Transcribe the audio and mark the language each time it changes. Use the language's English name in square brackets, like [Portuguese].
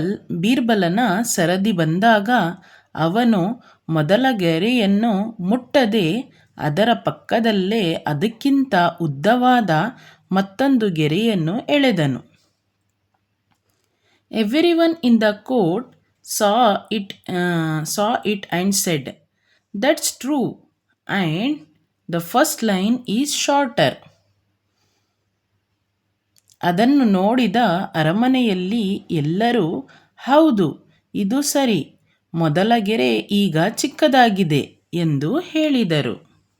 [Kannada] ಬೀರ್ಬಲನ ಸರದಿ ಬಂದಾಗ ಅವನು ಮೊದಲ ಗೆರೆಯನ್ನು ಮುಟ್ಟದೆ ಅದರ ಪಕ್ಕದಲ್ಲೇ ಅದಕ್ಕಿಂತ ಉದ್ದವಾದ ಮತ್ತೊಂದು ಗೆರೆಯನ್ನು ಎಳೆದನು. [English] Everyone in the court saw it and said, "That's true, and the first line is shorter." [Kannada] ಅದನ್ನು ನೋಡಿದ ಅರಮನೆಯಲ್ಲಿ ಎಲ್ಲರೂ, "ಹೌದು, ಇದು ಸರಿ, ಮೊದಲ ಗೆರೆ ಈಗ ಚಿಕ್ಕದಾಗಿದೆ" ಎಂದು ಹೇಳಿದರು.